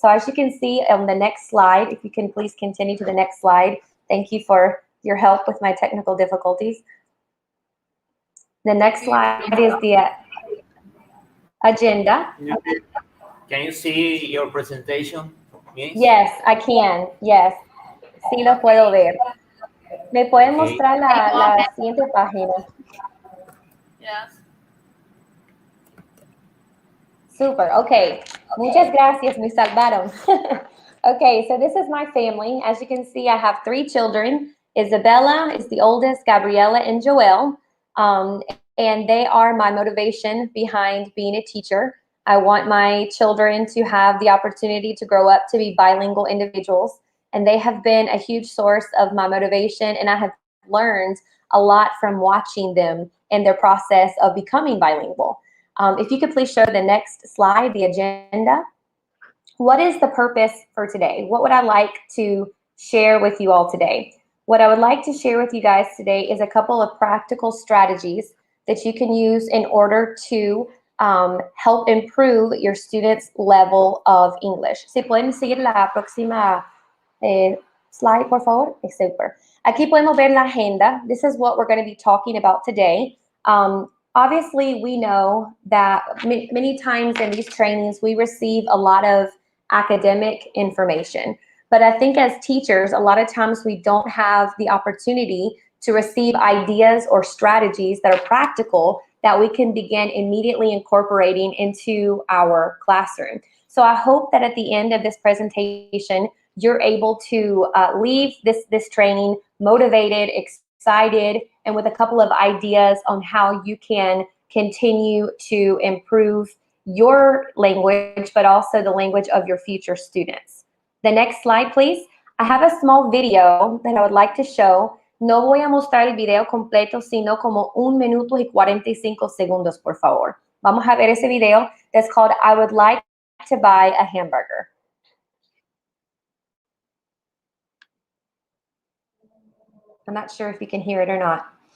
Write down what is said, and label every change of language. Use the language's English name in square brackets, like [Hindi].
[English] So as you can see on the next slide, if you can please continue to the next slide. Thank you for your help with my technical difficulties. The next slide is the agenda. Can you see your presentation, Miss? Yes, I can. Yes, [Spanish] sí lo puedo ver. ¿Me pueden [English] Okay. [Spanish] mostrar la siguiente página? [English] Yes. [Spanish] Super. Okay. Muchas gracias. Me salvaron. [English] Okay, so this is my family. As you can see, I have 3 children. Isabella is the oldest, Gabriela and Joel. And they are my motivation behind being a teacher. I want my children to have the opportunity to grow up to be bilingual individuals, and they have been a huge source of my motivation, and I have learned a lot from watching them in their process of becoming bilingual. If you could please show the next slide, the agenda. What is the purpose for today? What would I like to share with you all today? What I would like to share with you guys today is a couple of practical strategies that you can use in order to help improve your students' level of English. [Spanish] Si pueden seguir la próxima slide, por favor. Super. Aquí podemos ver la agenda. [English] This is what we're going to be talking about today. Obviously, we know that many times in these trainings, we receive a lot of academic information. But I think as teachers, a lot of times we don't have the opportunity to receive ideas or strategies that are practical that we can begin immediately incorporating into our classroom. So I hope that at the end of this presentation, you're able to leave this training motivated, excited, and with a couple of ideas on how you can continue to improve your language, but also the language of your future students. The next slide, please. I have a small video that I would like to show. [Spanish] No voy a mostrar el video completo, sino como 1 minuto y 45 segundos, por favor. Vamos a ver ese video [English] that's called [Spanish] I Would Like to Buy a Hamburger. [English] I'm not sure if you can hear it or not.